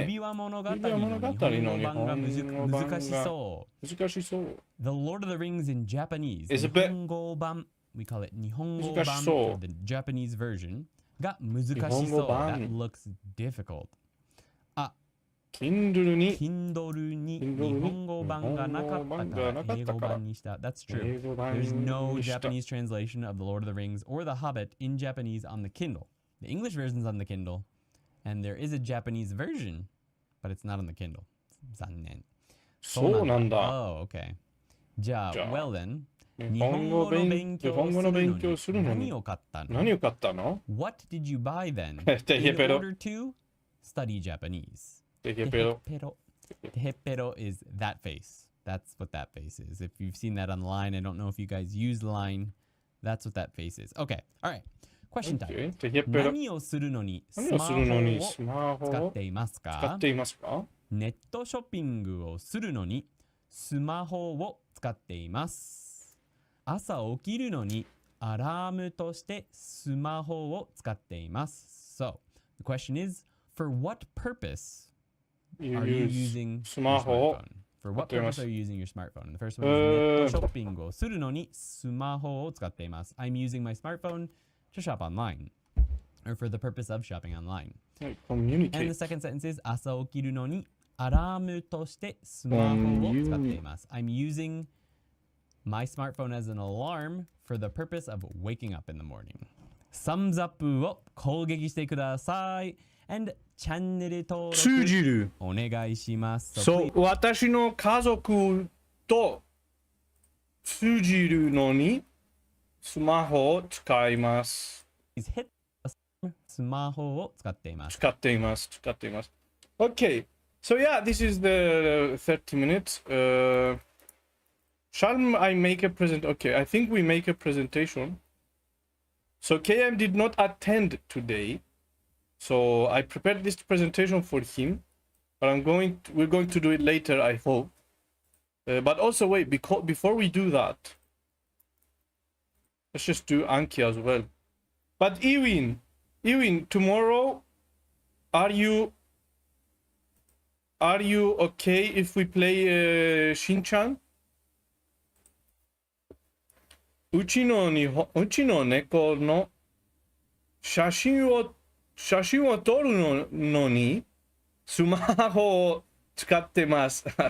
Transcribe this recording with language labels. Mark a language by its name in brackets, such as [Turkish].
[Japanese] 指輪物語の日本語版が難しそう。 [English] The Lord of the Rings in Japanese. [Japanese] 日本語版。 [English] We call it 日本語版 or the Japanese version [Japanese] が難しそう。 [English] That looks difficult. [Japanese] Kindle に日本語版がなかったから英語版にした。 [English] That's true. There's no Japanese translation of The Lord of the Rings or The Hobbit in Japanese on the Kindle. The English version's on the Kindle, and there is a Japanese version, but it's not on the Kindle. [Japanese] 残念。そうなんだ。 [English] Oh, okay. [Japanese] じゃあ、 [English] well then, [Japanese] 日本語の勉強するのに何を買ったの？ [English] What did you buy then in order to study Japanese? Tehepero is that face. That's what that face is. If you've seen that online, I don't know if you guys use Line. That's what that face is. Okay. All right. Question time. [Japanese] 何をするのにスマホを使っていますか？ネットショッピングをするのにスマホを使っています。朝起きるのにアラームとしてスマホを使っています。 [English] So, the question is, for what purpose are you using your smartphone? For what purpose are you using your smartphone? The first one is [Japanese] ネットショッピングをするのにスマホを使っています。 [English] I'm using my smartphone to shop online, or for the purpose of shopping online. And the second sentence is [Japanese] 朝起きるのにアラームとしてスマホを使っています。 [English] I'm using my smartphone as an alarm for the purpose of waking up in the morning. [Japanese] サムズアップを攻撃してください。 [English] And [Japanese] チャンネル登録通じる。お願いします。そう、私の家族と通じるのにスマホを使います。 [English] Please hit the [Japanese] スマホを使っています。使っています。使っています。 [English] Okay, so yeah, this is the 30 minutes. Shall I make a present? Okay, I think we make a presentation. So KM did not attend today. So I prepared this presentation for him. But we're going to do it later, I hope. But also wait, before we do that, let's just do Anki as well. But Ewin, tomorrow, are you okay if we play Shin-chan? [Japanese] うちの猫の写真を撮るのにスマホを使ってます。